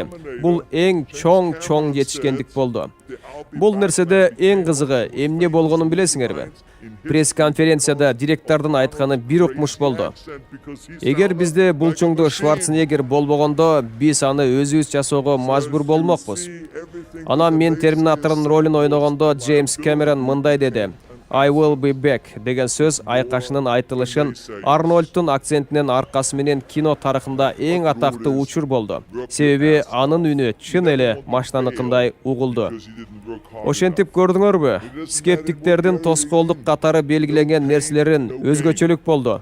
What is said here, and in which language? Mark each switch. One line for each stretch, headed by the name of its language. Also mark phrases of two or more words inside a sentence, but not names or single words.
Kyrgyz: Бул эң чоң жетишкендик болду. Бул нерседе эң кызыгы эмне болгонун билесиңерби? Пресс-конференцияда директордун айтканы бир укмуш болду. Эгер бизде булчуңду Шварценеггер болбогондо, биз аны өзүбүз жасоого мажбур болмокпуз. Анан мен Терминатордун ролун ойногондо Джеймс Кэмерон мындай деди:
English: I will be back
Kyrgyz: деген сөз айкашынын айтылышын Арнольдтун акцентинен аркасы менен кино тарыхында эң атактуу учур болду. Себеби анын үнү чын эле машинаныкындай угулду. Ошентип көрдүңөрбү? Скептиктердин тоскоолдук катары белгиленген нерселерин өзгөчөлүк болду.